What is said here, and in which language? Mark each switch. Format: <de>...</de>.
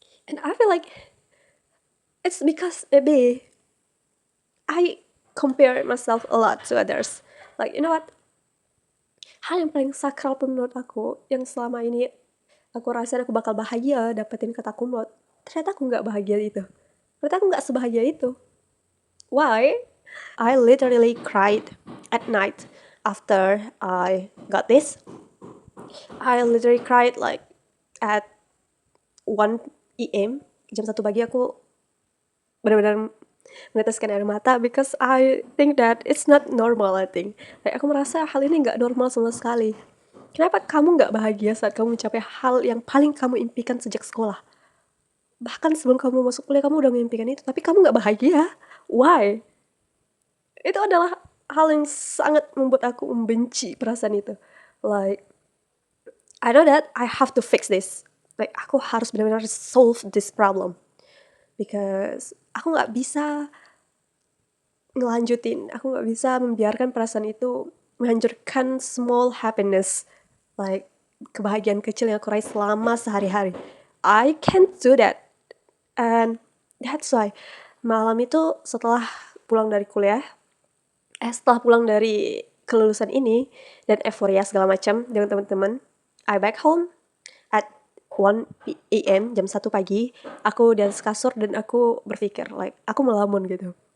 <en>And I feel like it's because maybe I compare myself a lot to others. You know what?</en> <id>Hal yang paling sakral pun menurut aku, yang selama ini aku rasa aku bakal bahagia dapetin kata cum laude, ternyata aku nggak bahagia itu. Ternyata aku nggak sebahagia itu.</id> <en>Why? I literally cried at night after I got this. I literally cried at 1 AM,</en> <id>jam 1 pagi aku benar-benar meneteskan air mata</id> <en>because I think that it's not normal. I think</en> <id>aku merasa hal ini nggak normal sama sekali. Kenapa kamu nggak bahagia saat kamu mencapai hal yang paling kamu impikan sejak sekolah? Bahkan sebelum kamu masuk kuliah kamu udah mengimpikan itu, tapi kamu nggak bahagia.</id> <en>Why?</en> <id>Itu adalah hal yang sangat membuat aku membenci perasaan itu.</id> <en>I know that I have to fix this.</en> <id>Aku harus benar-benar</id> <en>solve this problem. Because</en> <id>aku nggak bisa ngelanjutin, aku nggak bisa membiarkan perasaan itu menghancurkan</id> <en>small happiness,</en> <id>kebahagiaan kecil yang aku raih selama sehari-hari.</id> <en>I can't do that. And that's why</en> <id>malam itu setelah pulang dari kuliah, setelah pulang dari kelulusan ini dan euforia segala macam dengan teman-teman,</id> <en>I back home at 1 AM,</en> <id>jam 1 pagi, aku di atas kasur dan aku berpikir, aku melamun gitu.</id>